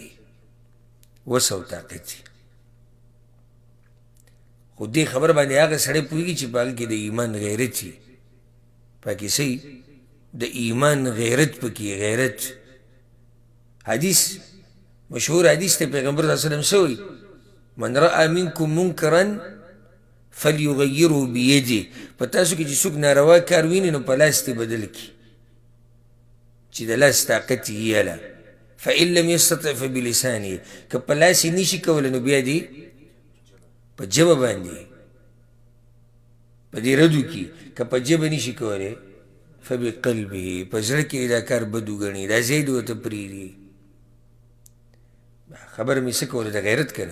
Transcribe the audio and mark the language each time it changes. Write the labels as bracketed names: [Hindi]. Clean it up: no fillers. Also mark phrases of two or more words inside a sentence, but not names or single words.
[Pashto] وس او طاقت وي. خو دې خبره باندې هغه سړی پوهېږي چې په هغه کې د ایمان غیرت وي. پکې څه د ایمان غیرت پکې غیرت. حدیث مشهور حدیث ته پیغمبر [Arabic] صلی الله علیه وسلم [Pashto] څه وایي؟ [Arabic] من رأى منکم منکرا فلیغیره بیده. [Pashto] په تاسو کې چې څوک ناروا کار ویني نو په لاس دې بدل کړي، چې د لاس طاقت یې یله. [Arabic] فإن لم یستطع فبلسانه. [Pashto] که په لاس یې نشي کولی نو بیا دې په ژبه باندې په دې ردو کې. که په ژبه نشي کولی فبقلبه، په زړه کې دا کار بد وګڼي، دا ځای دې ورته پرېږدي. خبره مې څه کوله د غیرت که نه.